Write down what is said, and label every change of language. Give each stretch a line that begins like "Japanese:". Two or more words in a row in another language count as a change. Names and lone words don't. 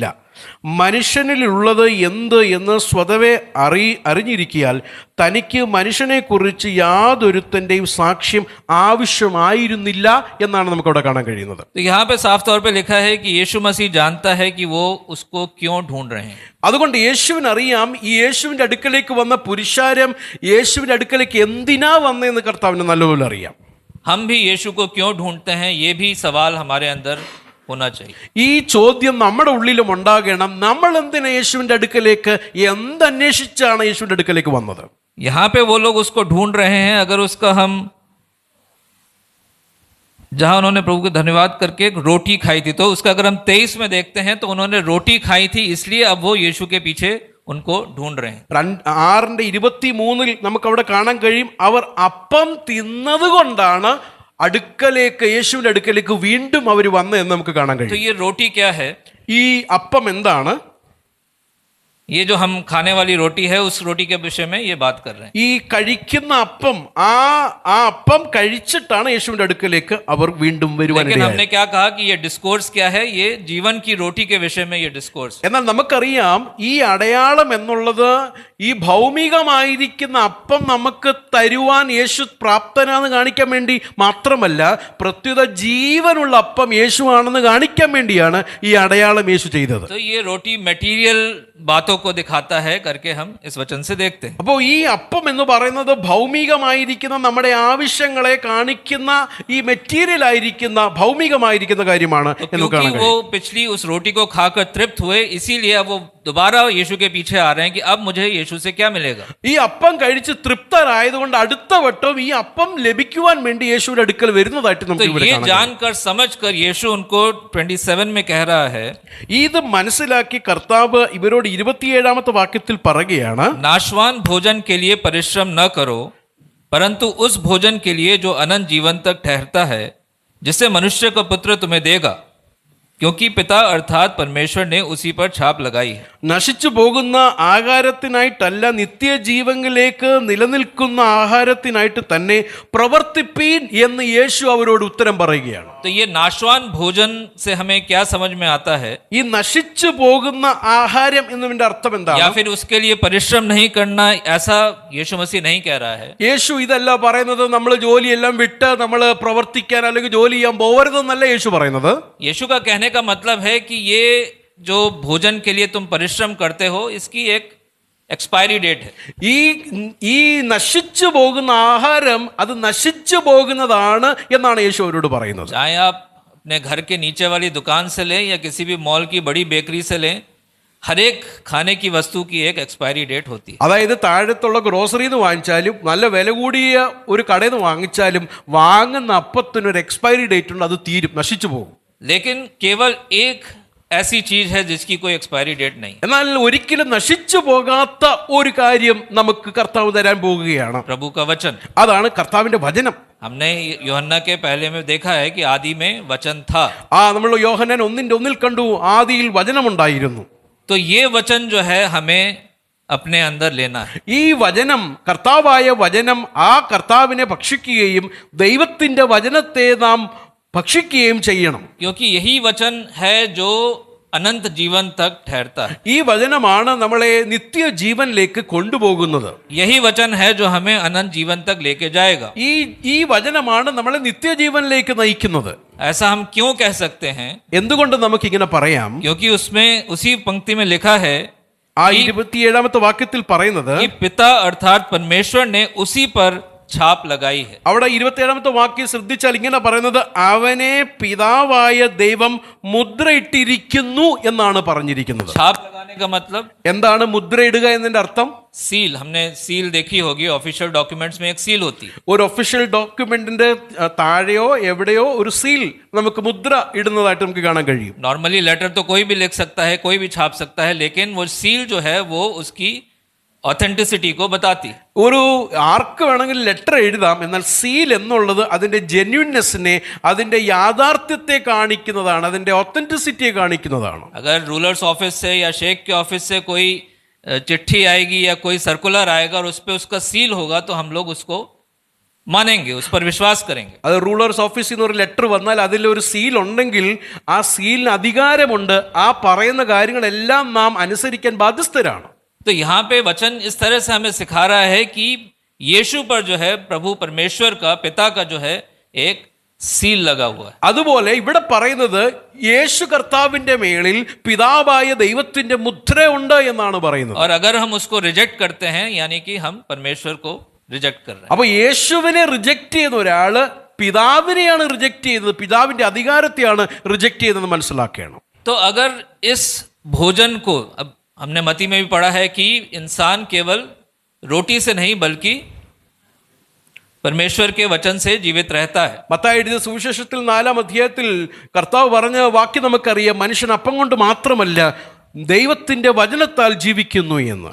Malayalam: മനുഷ്യനിലുള്ളത് എന്ത് എന്ന് സ്വതവേ അറിഞ്ഞിരിക്കിയാൽ തനിക്ക് മനുഷ്യനെക്കുറിച്ച് യാതൊരുത്തൻ്റെയും സാക്ഷ്യം ആവശ്യമായിരുന്നില്ല എന്നാണ് നമുക്കവിടെ കാണാൻ കഴിയുന്നത്.
Hindi: तो यहाँ पे साफ तौर पे लिखा है कि यीशु मसीह जानता है कि वो उसको क्यों ढूंढ रहे हैं.
Malayalam: അതുകൊണ്ട് യേശുവിനറിയാം ഈ യേശുവിൻ്റെ അടുക്കലേക്ക് വന്ന പുരുഷാരം യേശുവിൻ്റെ അടുക്കലേക്ക് എന്തിനാ വന്നതെന്ന് കർത്താവിന് നല്ലപോലെ അറിയാം.
Hindi: हम भी यीशु को क्यों ढूंढते हैं, ये भी सवाल हमारे अंदर होना चाहिए.
Malayalam: ഈ ചോദ്യം നമ്മുടെ ഉള്ളിലും ഉണ്ടാകണം. നമ്മൾ എന്തിനാ യേശുവിൻ്റെ അടുക്കലേക്ക്, എന്തന്വേഷിച്ചാണ് യേശുവിൻ്റെ അടുക്കലേക്ക് വന്നത്?
Hindi: यहाँ पे वो लोग उसको ढूंढ रहे हैं. अगर उसका हम जहां उन्होंने प्रभु को धन्यवाद करके रोटी खाई थी, तो उसका अगर हम 23 में देखते हैं तो उन्होंने रोटी खाई थी, इसलिए अब वो यीशु के पीछे उनको ढूंढ रहे हैं.
Malayalam: 6:23 നമുക്ക് അവിടെ കാണാൻ കഴിയും, അവർ അപ്പം തിന്നത് കൊണ്ടാണ് അടുക്കലേക്ക്, യേശുവിൻ്റെ അടുക്കലേക്ക് വീണ്ടും അവർ വന്നതെന്ന് നമുക്ക് കാണാൻ
Hindi: तो
Malayalam: കഴിയും.
Hindi: ये रोटी क्या है?
Malayalam: ഈ അപ്പം എന്താണ്?
Hindi: ये जो हम खाने वाली रोटी है, उस रोटी के विषय में ये बात कर रहे हैं.
Malayalam: ഈ കഴിക്കുന്ന അപ്പം, ആ അപ്പം കഴിച്ചിട്ടാണ് യേശുവിൻ്റെ അടുക്കലേക്ക് അവർ വീണ്ടും
Hindi: लेकिन
Malayalam: വരുവാനിടയായത്.
Hindi: हमने क्या कहा कि ये डिस्कोर्स क्या है? ये जीवन की रोटी के विषय में ये डिस्कोर्स.
Malayalam: എന്നാൽ നമുക്കറിയാം ഈ അടയാളം എന്നുള്ളത് ഈ ഭൗമികമായിരിക്കുന്ന അപ്പം നമുക്ക് തരുവാൻ യേശു പ്രാപ്തനാണെന്ന് കാണിക്കാൻ വേണ്ടി മാത്രമല്ല, പ്രത്യുത ജീവനുള്ള അപ്പം യേശുവാണെന്ന് കാണിക്കാൻ വേണ്ടിയാണ് ഈ അടയാളം യേശു ചെയ്തത്.
Hindi: तो ये रोटी मटेरियल बातों को दिखाता है करके हम इस वचन से देखते हैं.
Malayalam: അപ്പോൾ ഈ അപ്പം എന്ന് പറയുന്നത് ഭൗമികമായിരിക്കുന്ന നമ്മുടെ ആവശ്യങ്ങളെ കാണിക്കുന്ന, ഈ മെറ്റീരിയൽ ആയിരിക്കുന്ന ഭൗമികമായിരിക്കുന്ന കാര്യമാണ്
Hindi: तो
Malayalam: എന്ന് കാണാൻ
Hindi: क्योंकि वो
Malayalam: കഴിയും.
Hindi: पिछली उस रोटी को खाकर तृप्त हुए, इसीलिए अब वो दोबारा यीशु के पीछे आ रहे हैं कि अब मुझे यीशु से क्या मिलेगा.
Malayalam: ഈ അപ്പം കഴിച്ച് തൃപ്തരായതുകൊണ്ട് അടുത്ത വട്ടം ഈ അപ്പം ലഭിക്കുവാൻ വേണ്ടി യേശുവിന്റെ അടുക്കൽ വരുന്നതായിട്ട്
Hindi: तो
Malayalam: നമുക്ക് ഇവിടെ
Hindi: ये
Malayalam: കാണാൻ കഴിയും.
Hindi: जानकर समझकर यीशु उनको 27 में कह रहा है,
Malayalam: ഇത് മനസ്സിലാക്കി കർത്താവ് ഇവരോട് 27-ാമത്തെ വാക്യത്തിൽ പറയുകയാണ്,
Hindi: नाशवान भोजन के लिए परिश्रम न करो, परंतु उस भोजन के लिए जो अनंत जीवन तक ठहरता है, जिसे मनुष्य का पुत्र तुम्हें देगा, क्योंकि पिता अर्थात परमेश्वर ने उसी पर छाप लगाई है.
Malayalam: നശിച്ചു പോകുന്ന ആഹാരത്തിനായിട്ടല്ല, നിത്യജീവനിലേക്ക് നിലനിൽക്കുന്ന ആഹാരത്തിനായിട്ട് തന്നെ പ്രവർത്തിപ്പീൻ എന്ന് യേശു അവരോട് ഉത്തരം പറയുകയാണ്.
Hindi: तो ये नाशवान भोजन से हमें क्या समझ में आता है?
Malayalam: ഈ നശിച്ചു പോകുന്ന ആഹാരം എന്നതിന്റെ അർത്ഥം
Hindi: या
Malayalam: എന്താണ്?
Hindi: फिर उसके लिए परिश्रम नहीं करना, ऐसा यीशु मसीह नहीं कह रहा है.
Malayalam: യേശു ഇതല്ല പറയുന്നത് നമ്മൾ ജോലിയെല്ലാം വിട്ട് നമ്മൾ പ്രവർത്തിക്കാൻ അല്ലെങ്കിൽ ജോലി ചെയ്യാൻ പോകരുതെന്നല്ല യേശു പറയുന്നത്.
Hindi: यीशु का कहने का मतलब है कि ये जो भोजन के लिए तुम परिश्रम करते हो, इसकी एक
English: expiry date
Hindi: है.
Malayalam: ഈ നശിച്ചു പോകുന്ന ആഹാരം അത് നശിച്ചു പോകുന്നതാണ് എന്നാണ് യേശു അവരോട് പറയുന്നത്.
Hindi: चाहे आप अपने घर के नीचे वाली दुकान से लें या किसी भी मॉल की बड़ी बेकरी से लें, हर एक खाने की वस्तु की एक
English: expiry date
Hindi: होती है.
Malayalam: അതായത് താഴത്തുള്ള ഗ്രോസറിയിൽ നിന്ന് വാങ്ങിച്ചാലും നല്ല വില കൂടിയ ഒരു കടയിൽ നിന്ന് വാങ്ങിച്ചാലും വാങ്ങുന്ന അപ്പത്തിന് ഒരു
English: expiry date
Malayalam: ഉണ്ട്, അത് തീരും, നശിച്ചു പോകും.
Hindi: लेकिन केवल एक ऐसी चीज है जिसकी कोई
English: expiry date
Hindi: नहीं.
Malayalam: എന്നാൽ ഒരിക്കലും നശിച്ചു പോകാത്ത ഒരു കാര്യം നമുക്ക് കർത്താവ് തരാൻ പോകുകയാണ്.
Hindi: प्रभु का वचन.
Malayalam: അതാണ് കർത്താവിന്റെ വചനം.
Hindi: हमने यूहन्ना के पहले में देखा है कि आदि में वचन था.
Malayalam: നമ്മൾ യോഹന്നാൻ 1:1 കണ്ടു, ആദിയിൽ വചനമുണ്ടായിരുന്നു.
Hindi: तो ये वचन जो है हमें अपने अंदर लेना है.
Malayalam: ഈ വചനം, കർത്താവായ വചനം, ആ കർത്താവിനെ ഭക്ഷിക്കുകയും ദൈവത്തിന്റെ വചനത്തെ നാം ഭക്ഷിക്കുകയും ചെയ്യണം.
Hindi: क्योंकि यही वचन है जो अनंत जीवन तक ठहरता है.
Malayalam: ഈ വചനമാണ് നമ്മളെ നിത്യജീവനിലേക്ക് കൊണ്ടുപോകുന്നത്.
Hindi: यही वचन है जो हमें अनंत जीवन तक लेके जाएगा.
Malayalam: ഈ വചനമാണ് നമ്മളെ നിത്യജീവനിലേക്ക് നയിക്കുന്നത്.
Hindi: ऐसा हम क्यों कह सकते हैं?
Malayalam: എന്തുകൊണ്ട് നമുക്കിങ്ങനെ പറയാം?
Hindi: क्योंकि उसमें उसी पंक्ति में लिखा है
Malayalam: ആ 27-ാമത്തെ വാക്യത്തിൽ പറയുന്നത്,
Hindi: कि पिता अर्थात परमेश्वर ने उसी पर छाप लगाई है।
Malayalam: അവിടെ 27ാമത്തെ വാക്യം ശ്രദ്ധിച്ചാൽ ഇങ്ങനെ പറയുന്നത്, അവനെ പിതാവായ ദൈവം മുദ്രയിട്ടിരിക്കുന്നു എന്നാണ് പറഞ്ഞിരിക്കുന്നത്.
Hindi: छाप लगाने का मतलब
Malayalam: എന്താണ് മുദ്രയിടുക എന്നതിന്റെ അർത്ഥം?
Hindi: सील, हमने सील देखी होगी,
English: official documents
Hindi: में एक सील होती है।
Malayalam: ഒരു
English: official document's
Malayalam: താഴെയോ എവിടെയോ ഒരു സീൽ നമുക്ക് മുദ്ര ഇടുന്നതായിട്ട് നമുക്ക് കാണാൻ കഴിയും.
English: normally letter
Hindi: तो कोई भी लिख सकता है, कोई भी छाप सकता है, लेकिन वो सील जो है वो उसकी ऑथेंटिसिटी को बताती।
Malayalam: ഒരു ആർക്ക് വേണമെങ്കിലും ലെറ്റർ എഴുതാം, എന്നാൽ സീൽ എന്നുള്ളത് അതിന്റെ ജെന്യൂൻനെസ്സിനെ, അതിന്റെ യാഥാർത്ഥ്യത്തെ കാണിക്കുന്നതാണ്, അതിന്റെ ഒത്തന്റിസിറ്റിയെ കാണിക്കുന്നതാണ്.
Hindi: अगर
English: rulers office
Hindi: से या शेख के ऑफिस से कोई चिट्ठी आएगी या कोई सर्कुलर आएगा और उस पर उसका सील होगा तो हम लोग उसको मानेंगे, उस पर विश्वास करेंगे.
Malayalam: അത്
English: rulers office
Malayalam: നിന്ന് ഒരു ലെറ്റർ വന്നാൽ അതിൽ ഒരു സീൽ ഉണ്ടെങ്കിൽ ആ സീലിന് അധികാരമുണ്ട്, ആ പറയുന്ന കാര്യങ്ങളെല്ലാം നാം അനുസരിക്കാൻ ബാധ്യസ്ഥരാണ്.
Hindi: तो यहाँ पे वचन इस तरह से हमें सिखा रहा है कि यीशु पर जो है प्रभु परमेश्वर का, पिता का जो है एक सील लगा हुआ है.
Malayalam: അതുപോലെ ഇവിടെ പറയുന്നത് യേശു കർത്താവിന്റെ മേളിൽ പിതാവായ ദൈവത്തിന്റെ മുദ്ര ഉണ്ട് എന്നാണ് പറയുന്നത്.
Hindi: और अगर हम उसको रिजेक्ट करते हैं यानी कि हम परमेश्वर को റിജക്ട് कर रहे हैं.
Malayalam: അപ്പൊ യേശുവിനെ റിജക്ട് ചെയ്യുന്ന ഒരാള് പിതാവിനെയാണ് റിജക്ട് ചെയ്തത്, പിതാവിന്റെ അധികാരത്തെയാണ് റിജക്ട് ചെയ്തതെന്ന് മനസ്സിലാക്കണം.
Hindi: तो अगर इस भोजन को, अब हमने मती में भी पढ़ा है कि इंसान केवल रोटी से नहीं बल्कि परमेश्वर के वचन से जीवित रहता है.
Malayalam: മത്തായി എഴുതിയ സുവിശേഷത്തിൽ 4-ാം അധ്യായത്തിൽ കർത്താവ് പറഞ്ഞ വാക്യം നമുക്കറിയാം, മനുഷ്യൻ അപ്പം കൊണ്ട് മാത്രമല്ല ദൈവത്തിന്റെ വചനത്താൽ ജീവിക്കുന്നു എന്ന്.